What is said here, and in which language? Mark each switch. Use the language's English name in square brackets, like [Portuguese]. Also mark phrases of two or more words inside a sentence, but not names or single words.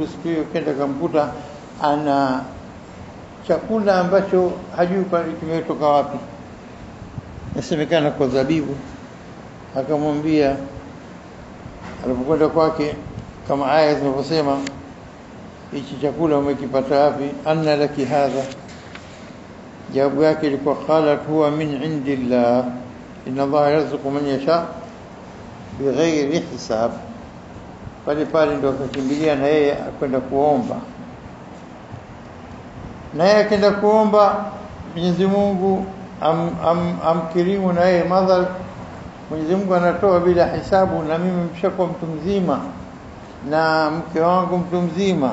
[Swahili] Siku hiyo kenda kumkuta ana chakula ambacho hajui kimetoka wapi, nasemekana kwa zabibu. Akamwambia alipokwenda kwake, kama aya zinavyosema, hichi chakula umekipata wapi? [Arabic] أنى لك هذا, [Swahili] jawabu yake ilikuwa [Arabic] قالت هو من عند الله إن الله يرزق من يشاء بغير حساب. [Swahili] Pale ndio akakimbilia na yeye akwenda kuomba, na yeye akaenda kuomba Mwenyezi Mungu amkirimu na yeye madhal. Mwenyezi Mungu anatoa bila hisabu, na mimi mshakuwa mtu mzima na mke wangu mtu mzima.